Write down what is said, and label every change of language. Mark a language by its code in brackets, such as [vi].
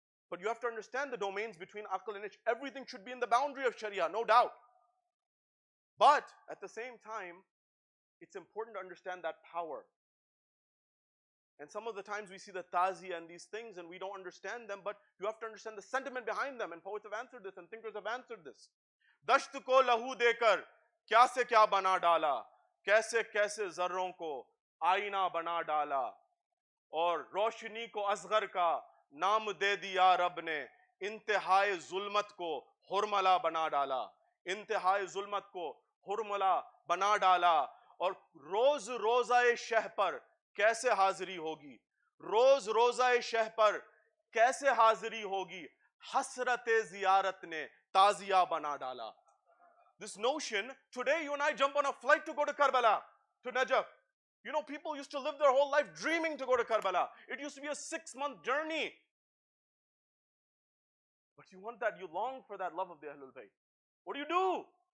[en] But you have to understand the domains between aql and ishq. Everything should be in the boundary of sharia, no doubt. But at the same time, it's important to understand that power. And some of the times we see the tazi and these things and we don't understand them, but you have to understand the sentiment behind them. And poets have answered this and thinkers have answered this. [hi] Dasht ko lahu dekar kya se kya bana dala, kaise kaise zarron ko आईना बना डाला और रोशनी को असगर का नाम दे दिया रब ने इंतहाए जुल्मत को हुरमला बना डाला इंतहाए जुल्मत को हुरमला बना डाला और रोज रोजाए शह पर कैसे हाजिरी होगी रोज रोजाए शह पर कैसे हाजिरी होगी हसरत जियारत ने ताजिया बना डाला. [en] This notion, today you and I jump on a flight to go to Karbala, to Najaf. People used to live their whole life dreaming to go to Karbala. It used to be a 6-month journey. But you want that, you long for that love of the Ahlul Bayt. What do?